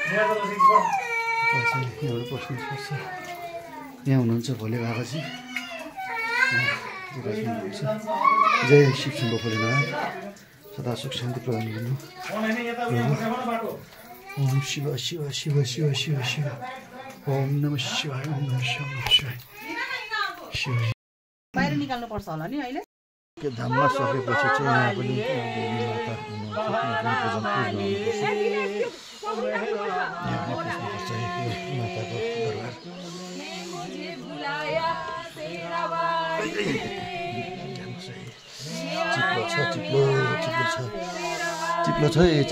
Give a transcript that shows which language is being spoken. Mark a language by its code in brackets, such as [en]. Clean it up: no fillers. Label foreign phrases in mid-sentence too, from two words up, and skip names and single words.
[ne] यहाँबाट पस्नुपर्छ यहाँ हुनुहुन्छ भोले बाबाजी जय शिव शम्भो भोलेनाथ सदा सुख शान्ति प्रदान गर्नु ओम शिव शिव शिव शिव शिव शिव [sa] ओम नमः शिवाय ओम नमः शिवाय [ne] शिव बाहिर निकाल्नु पर्छ होला नि अहिले के धाममा सकेपछि चाहिँ यहाँ पनि देवी माता माताको दरबार चिप्लो छ